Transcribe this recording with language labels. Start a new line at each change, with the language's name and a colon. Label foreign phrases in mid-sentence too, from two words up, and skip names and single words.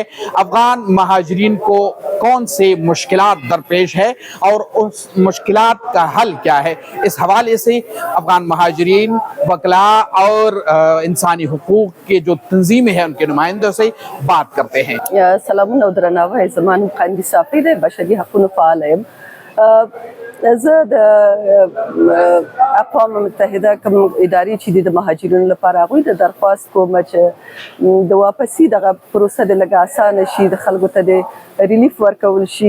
Urdu: افغان مہاجرین کو کون سے مشکلات درپیش ہے اور اس مشکلات کا حل کیا ہے؟ اس حوالے سے افغان مہاجرین, وکلاء اور انسانی حقوق کے جو تنظیمیں ہیں ان کے نمائندوں سے بات کرتے ہیں.
Pashto: سلامونه او درناوی. زما نوم قندي صافي دی, بشري حقوقو فعال یم. زه د اقوام متحده کوم ادارې چې د مهاجرینو لپاره هغوی ته درخواست کوم چې د واپسي دغه پروسه د لږ اسانه شي, د خلکو ته د ریلیف ورکول شي.